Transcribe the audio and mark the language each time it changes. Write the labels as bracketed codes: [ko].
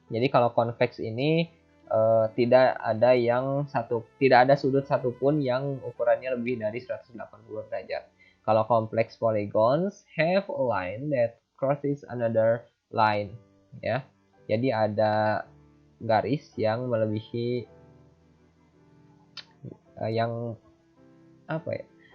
[id] Jadi kalau convex ini tidak ada sudut satupun yang ukurannya lebih dari 180 derajat. [en] Kalau complex polygons have a line that crosses another line, ya. [id] Jadi ada garis yang melebihi yang apa ya?